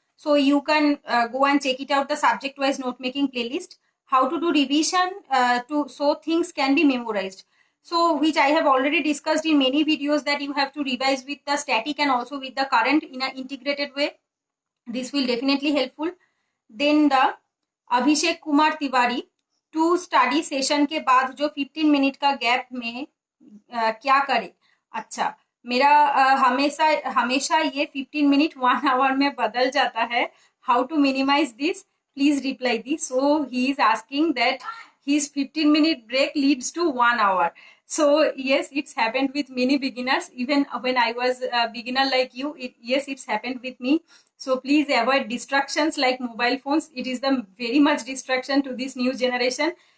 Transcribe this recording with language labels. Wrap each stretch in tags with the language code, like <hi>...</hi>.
<en>So you can go and check it out, the subject wise note making playlist. How to do revision so things can be memorized. So which I have already discussed in many videos, that you have to revise with the static and also with the current in an integrated way. This will definitely helpful. Then the</en> <hi>Abhishek Kumar Tiwari, to study session के बाद जो 15 minute का gap में क्या करे? अच्छा, मेरा हमेशा ये 15 मिनट 1 आवर में बदल जाता है.</hi> <en>How to minimise this? Please reply this. So he is asking that his 15 minute break leads to 1 hour. So yes, it's happened with many beginners. Even when I was a beginner like you, it's happened with me. So please avoid distractions like mobile phones. It is the very much distraction to this new generation.</en>